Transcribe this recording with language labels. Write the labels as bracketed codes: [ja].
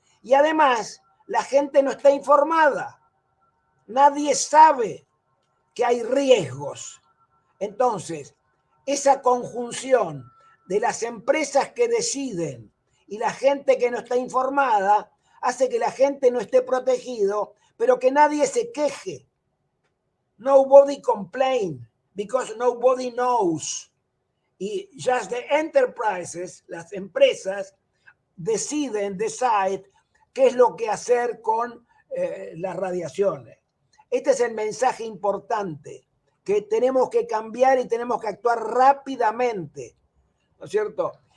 [es] Y además, la gente no está informada. Nadie sabe que hay riesgos. Entonces, esa conjunción de las empresas que deciden y la gente que no está informada hace que la gente no esté protegido, pero que nadie se queje. [en] Nobody complain because nobody knows. [es] Y [en] just the enterprises, [es] las empresas, decide qué es lo que hacer con las radiaciones. Este es el mensaje importante, que tenemos que cambiar y tenemos que actuar rápidamente, ¿no es cierto?